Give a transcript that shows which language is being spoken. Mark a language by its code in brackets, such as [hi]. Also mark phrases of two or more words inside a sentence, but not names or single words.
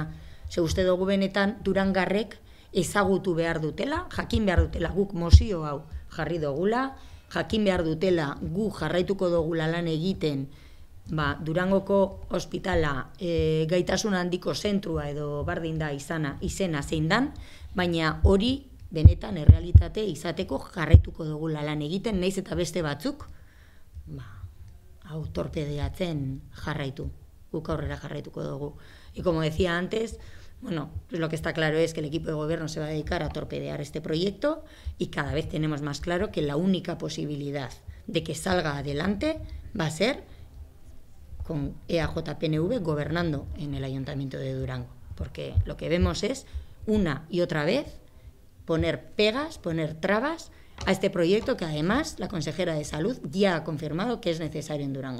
[eu] Ze uste dugu benetan Durangarrek ezagutu behar dutela, jakin behar dutela guk mozio hau jarri dugula, jakin behar dutela gu jarraituko dugula lan egiten Durangoko ospitala gaitasun handiko zentrua edo bardin da izena zein dan, baina hori benetan errealitate izateko jarraituko dugula lan egiten, naiz eta beste batzuk hau torpedeatzen jarraitu, guk aurrera jarraituko dugu. [es] Y como decía antes, bueno, pues lo que está claro es que el equipo de gobierno se va a dedicar a torpedear este proyecto y cada vez tenemos más claro que la única posibilidad de que salga adelante va a ser con EAJ-PNV gobernando en el Ayuntamiento de Durango, porque lo que vemos es una y otra vez poner pegas, poner trabas a este proyecto que además la consejera de Salud ya ha confirmado que es necesario en Durango.